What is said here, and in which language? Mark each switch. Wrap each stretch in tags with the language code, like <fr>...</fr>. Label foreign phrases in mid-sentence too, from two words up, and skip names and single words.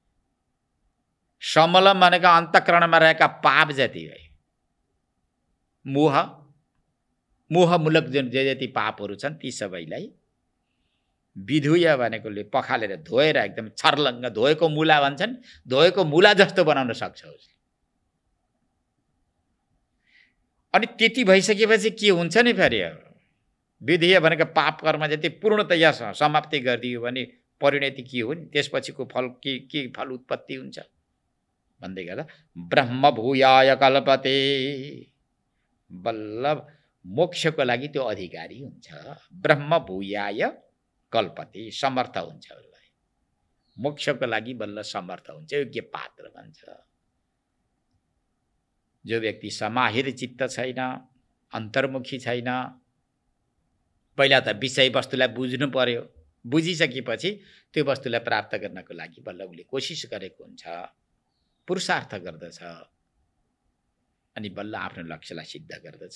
<ne>समलम भनेको अन्तःकरणमा रहेका पाप जति है, मोह मोहमूलक जुन जे जति पापहरू छन् ती सबैलाई विधुय भनेकोले पखालेर धोएर एकदम छर्लङ्ग धोएको मुला भन्छन्, धोएको मुला जस्तो बनाउन सक्छ उसले। अनि त्यति भइसकेपछि के हुन्छ नि फेरि, विधेय भनेको पाप कर्म जति पूर्णतया समाप्ति गरिदियो भने परिणति के हो नि, त्यसपछिको फल के फल उत्पत्ति हुन्छ भन्दै गर्दा</ne> <sa>ब्रह्म भूयाय कल्पते,</sa> <ne>बल्ल मोक्षको लागि त्यो अधिकारी हुन्छ।</ne> <sa>ब्रह्म भूयाय कल्पते,</sa> <ne>समर्थ हुन्छ उसलाई मोक्षको लागि, बल्ल समर्थ हुन्छ, योग्य पात्र भन्छ। जो व्यक्ति समाहित चित्त छैन, अन्तर्मुखी छैन, पहिला त विषय वस्तुलाई बुझ्नु पर्यो, बुझिसकेपछि त्यो वस्तुलाई प्राप्त गर्नको लागि बल्ल उसले कोसिस गरेको हुन्छ, पुरुषार्थ गर्दछ, अनि बल्ल आफ्नो लक्ष्यलाई सिद्ध गर्दछ।</ne>